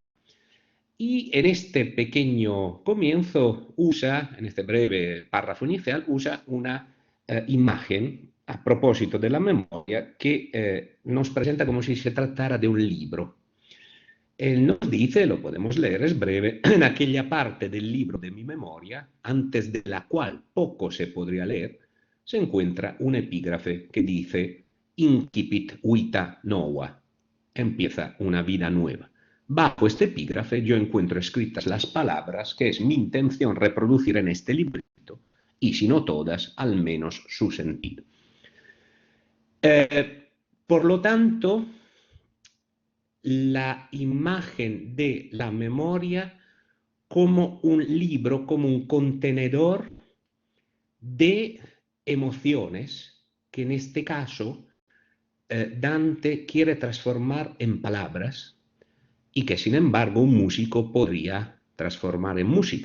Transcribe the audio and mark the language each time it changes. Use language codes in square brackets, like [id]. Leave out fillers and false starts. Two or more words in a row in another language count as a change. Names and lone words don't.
[es] Y en este pequeño comienzo usa, en este breve párrafo inicial, usa una imagen a propósito de la memoria que nos presenta como si se tratara de un libro. Él nos dice, lo podemos leer, es breve, en aquella parte del libro de mi memoria, antes de la cual poco se podría leer, se encuentra un epígrafe que dice [la] Incipit vita nova, [es] empieza una vida nueva. Bajo este epígrafe yo encuentro escritas las palabras que es mi intención reproducir en este librito, y si no todas, al menos su sentido. Por lo tanto, la imagen de la memoria como un libro, como un contenedor de emociones que en este caso Dante quiere transformar en palabras y que sin embargo un músico podría transformar en música.